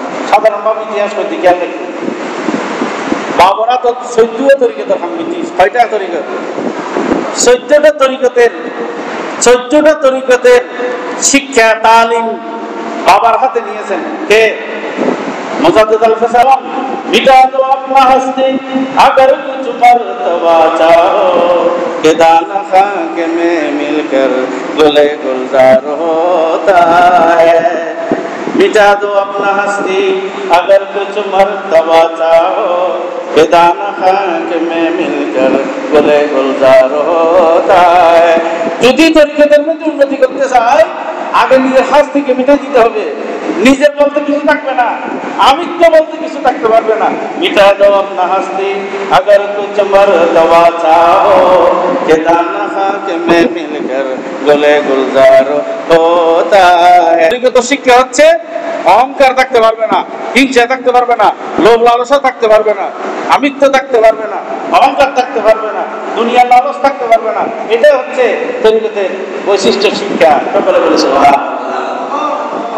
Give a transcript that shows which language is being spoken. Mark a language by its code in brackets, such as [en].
[bn] সাধারণভাবে ইতিহাস করতে গেলে বাবরা তো 14 তরিকতের হামিতি। কয়টা তরিকত? 14টা তরিকতের, 14টা তরিকতের শিক্ষা তালিম বাবার হাতে নিয়েছেন কে? মুজাদ্দিদ আল-ফিসানি। [hi] মিটা দো আপনা হস্তি अगर कुछ मर्तबा चाहो के दाना खाके में मिलकर गुले गुलजार होता है। मिटा दो अपना हस्ती अगर कुछ मर्तबा चाहो के दाना खाके में मिलकर गुले गुलजार होता है। [bn] যদি তরিকতের মধ্যে উন্নতি করতে চায় আগে নিজের হাত থেকে মিটে দিতে হবে। নিজের বলতে কিছু থাকবে না, আমিত্ব বলতে কিছু থাকতে পারবে না। [hi] মিটা দাও আপনা হাস্তি अगर कुछ मर्तबा चाहो के दाना खाके में मिलकर गुले गुलजार होता है। [bn] তরিকত শিক্ষা হচ্ছে অহংকার থাকতে পারবে না, হিংসা থাকতে পারবে না, লোভ লালসা থাকতে পারবে না, আমিত্ব থাকতে পারবে না, অহংকার থাকতে পারবে না, দুনিয়ার লালস থাকতে পারবে না। এটাই হচ্ছে তরিকতের বৈশিষ্ট্য শিক্ষা। সকলে বলে সুবহানাল্লাহ।